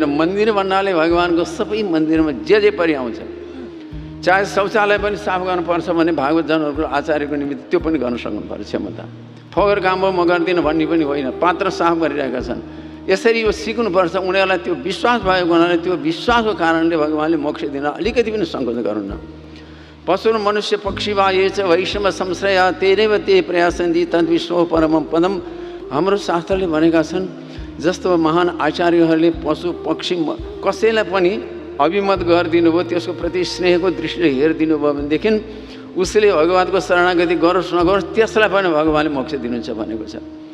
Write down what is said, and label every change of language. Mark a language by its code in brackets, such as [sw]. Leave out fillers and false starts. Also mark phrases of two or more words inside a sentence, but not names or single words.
[ne] मन्दिर भन्नाले भगवान्को सबै मन्दिरमा जे परि आउँछ, चाहे शौचालय पनि साफ गर्नुपर्छ भने भागवत जनहरूको आचार्यको निमित्त त्यो पनि गर्न सक्नुपर्छ क्षमता। फोहोर काम हो म गर्दिनँ भन्ने पनि होइन, पात्र साफ गरिरहेका छन्। यसरी यो सिक्नुपर्छ। उनीहरूलाई त्यो विश्वास भएको हुनाले त्यो विश्वासको कारणले भगवान्ले मोक्ष दिन अलिकति पनि सङ्कोच गर्नुहुन्न। [sa] पशु मनुष्य पक्षी वा ये च वैष्णव संश्रया तेरेव ते प्रयासन्ति तद्विश्व परमं पदम। [ne] हाम्रो शास्त्रले भनेका छन् जस्तो महान आचार्यहरूले पशु पक्षी कसैलाई पनि अभिमत गरिदिनु भयो, त्यसको प्रति स्नेहको दृष्टिले हेरिदिनु भयो भनेदेखि उसले भगवान्को शरणागति गरोस् नगरोस् त्यसलाई पनि भगवान्ले मोक्ष दिनुहुन्छ भनेको छ।